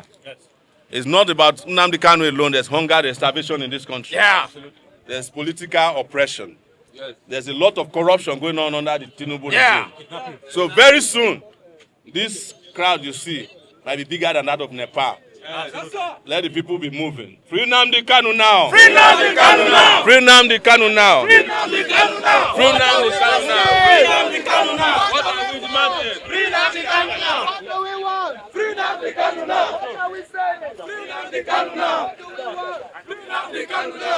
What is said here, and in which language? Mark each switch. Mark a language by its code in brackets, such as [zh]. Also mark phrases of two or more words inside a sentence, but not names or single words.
[en] It's not about Nnamdi Kanu alone. There's hunger, there's starvation in this country. Yeah. There's political oppression. Yes. There's a lot of corruption going on under the Tinubu regime. So very soon, this crowd you see might be bigger than that of Nepal. Let the people be moving. Free Nnamdi Kanu now. Free Nnamdi Kanu now. Free Nnamdi Kanu now. Free Nnamdi Kanu now. Free Nnamdi Kanu now. Free Nnamdi Kanu now. What are we demanding? Free Nnamdi Kanu now. What do we want? Free Nnamdi Kanu now. What are we saying? Free Nnamdi Kanu now. Free Nnamdi Kanu now.